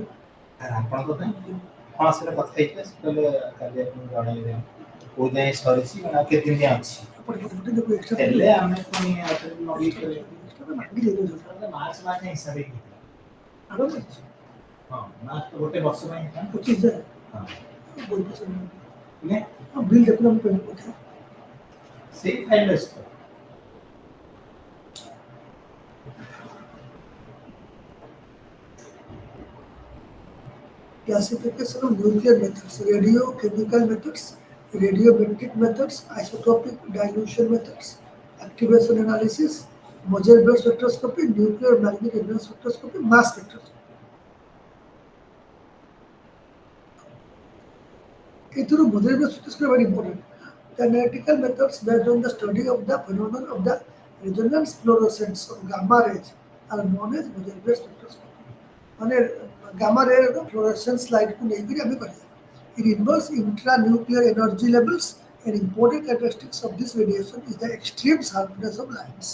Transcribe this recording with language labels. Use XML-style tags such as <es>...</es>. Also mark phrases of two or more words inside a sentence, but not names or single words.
<or>আর ଆପଣଙ୍କ ପାଇଁ ହଁ ସେଟା କଥା ହେଇଥିଲେ ସେ କହିଲେ କାଲି ଆପଣଙ୍କୁ ଜଣେଇବେ କୋଉ ଯାଏଁ ସରିଛି ମାନେ ଆଉ କେତେ ଦିନ ଅଛି ହେଲେ ଆମେ ପୁଣି ଆଉଥରେ ଲଗେଇ କରିବୁ ମାର୍ଚ୍ଚ ମାସ ହିସାବରେ ହେଇଥିଲା ହଁ ମାର୍ଚ୍ଚ ଗୋଟେ ବର୍ଷ ପାଇଁ ହେଇଥିଲା ହଁ ବିଲ୍ ଦେଖୁନ ମୁଁ ସେଇ ଫାଇଲ୍ ଅଛି ତ</or> <en>classification of nuclear methods, radiochemical methods, radiometric methods, isotopic dilution methods, activation analysis, Moser-Based spectroscopy, nuclear magnetic resonance spectroscopy, mass spectroscopy. Either Moser-Based spectroscopy are very important. The analytical methods based on the study of the phenomenon of the resonance fluorescence or gamma rays are known as Moser-Based spectroscopy.</en> <or>ମାନେ</or> <en>gamma ray</en> <or>ର</or> <en>fluorescence light</en> <or>କୁ ନେଇକିରି ଆମେ କରିବା.</or> <en>It involves intranuclear energy levels. An important characteristics of this radiation is the extreme sharpness of lines.</en>